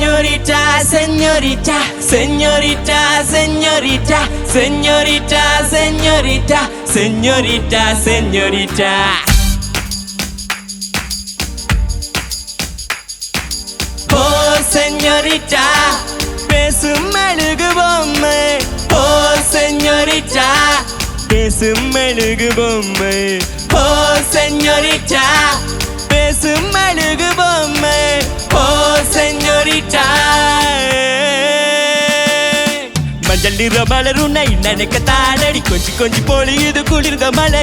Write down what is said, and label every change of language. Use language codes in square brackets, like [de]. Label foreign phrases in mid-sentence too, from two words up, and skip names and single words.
[es] Señorita, señorita, señorita, señorita, señorita, señorita, señorita, señorita. Oh, señorita, [ta] பேசும் அழகு பொம்மை. [es] Oh, señorita, [ta] பேசும் அழகு பொம்மை. [es] Oh, señorita, [ta] பேசும் அழகு பொம்மை. [es] Oh, señorita. [ta] மஞ்சள் நிற மலர் உன்னை நினைக்கத்தானடி, கொஞ்சி கொஞ்சி பொழியுது குளிர்ந்த மலை.